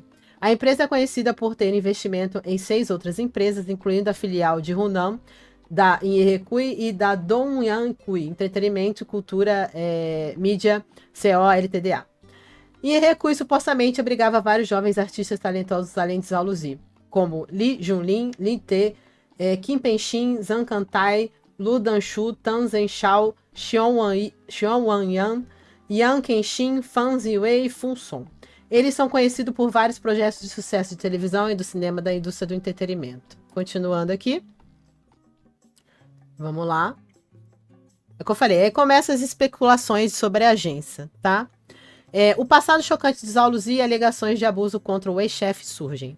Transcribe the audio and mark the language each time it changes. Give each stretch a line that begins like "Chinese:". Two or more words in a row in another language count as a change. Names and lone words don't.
Portuguese: A empresa é conhecida por ter investimento em 6 outras empresas, incluindo a filial de Hunan, da Inricui e da Dongyangcui, Entretenimento, Cultura, Mídia, CO, LTDA. Inricui supostamente abrigava vários jovens artistas talentosos além de Zaulozy, como Li Junlin, Lin Te, Kim Penxin, Zhang Cantai, Lu Danshu, Tan Zhenshao, Xiong Wanyan, Yang Kenshin, Fan Ziwei e Fun Song. Eles são conhecidos por vários projetos de sucesso de televisão e do cinema da indústria do entretenimento. Continuando aqui. Vamos lá. É o que eu falei, aí começam as especulações sobre a agência, tá? O passado chocante de Zaulozy e alegações de abuso contra o ex-chefe surgem.